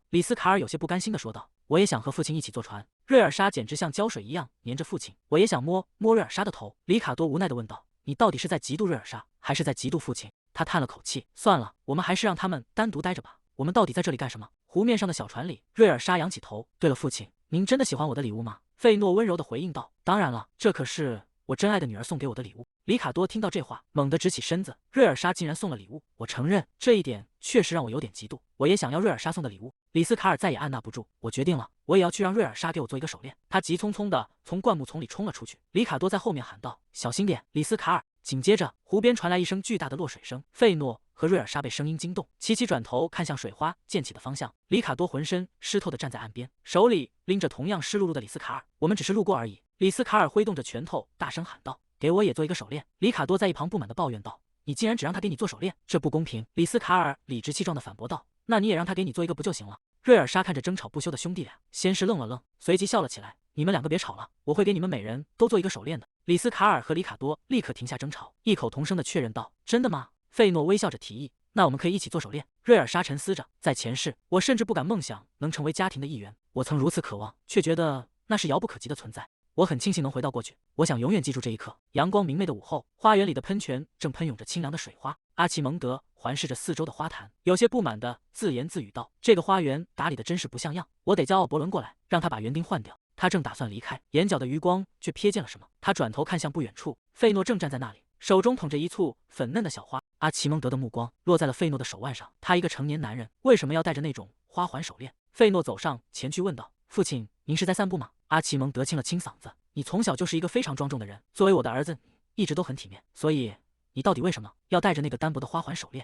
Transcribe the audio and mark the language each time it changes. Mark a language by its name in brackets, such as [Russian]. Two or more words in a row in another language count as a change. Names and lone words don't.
[Chinese] 里斯卡爾有些不甘心地說道：“我也想和父親一起坐船。”瑞爾莎簡直像膠水一樣黏着父親。“我也想摸摸瑞爾莎的頭。” 里卡多无奈地問道：“你到底是在嫉妒瑞爾莎，還是在嫉妒父親？” 他嘆了口氣：“算了，我們還是讓他們單獨待着吧。我們到底在這裡幹什麼？”湖面上的小船裡，瑞爾莎仰起頭：“對了，父親，您真的喜歡我的禮物嗎？” 費諾溫柔地回應道：“當然了，這可是我真愛的女兒送給我的禮物。” 里卡多聽到這話，猛地直起身子。瑞爾莎竟然送了禮物，我承認這一點確實讓我有點嫉妒。我也想要瑞爾莎送的禮物。里斯卡爾再也按捺不住，我決定了，我也要去讓瑞爾莎給我做一個手鏈。他急匆匆地從灌木叢裡衝了出去。里卡多在後面喊道：“小心點，里斯卡爾！” 緊接着，湖邊傳來一聲巨大的落水聲。費諾和瑞爾莎被聲音驚動，齊齊轉頭看向水花濺起的方向。里卡多渾身濕透地站在岸邊，手裡拎着同樣濕漉漉的里斯卡爾。“我們只是路過而已。” 里斯卡爾揮動着拳頭，大聲喊道：“給我也做一個手鏈！” 里卡多在一旁不滿地抱怨道：“你竟然只讓他給你做手鏈，這不公平！” 里斯卡爾理直氣壯地反駁道：“那你也讓他給你做一個不就行了？” 瑞爾莎看着爭吵不休的兄弟倆，先是愣了愣，隨即笑了起來：“你們兩個別吵了，我會給你們每人都做一個手鏈的。” 里斯卡爾和里卡多立刻停下爭吵，異口同聲地確認道：“真的嗎？” 費諾微笑着提議：“那我們可以一起做手鏈。”瑞爾莎沉思着：“在前世，我甚至不敢夢想能成為家庭的一員，我曾如此渴望，卻覺得那是遙不可及的存在。我很慶幸能回到過去，我想永遠記住這一刻。”陽光明媚的午後，花園裡的噴泉正噴湧着清涼的水花。阿奇蒙德環視着四周的花壇，有些不滿地自言自語道：“這個花園打理得真是不像樣，我得叫奧伯倫過來，讓他把園丁換掉。” 他正打算離開，眼角的餘光卻瞥見了什麼。他轉頭看向不遠處，費諾正站在那裡，手中捧着一簇粉嫩的小花。阿奇蒙德的目光落在了費諾的手腕上，他一個成年男人，為什麼要戴着那種花環手鏈？費諾走上前去問道：“父親，您是在散步嗎？”阿奇蒙德清了清嗓子：“你從小就是一個非常莊重的人，作為我的兒子，一直都很體面，所以你到底為什麼要戴着那個單薄的花環手鏈？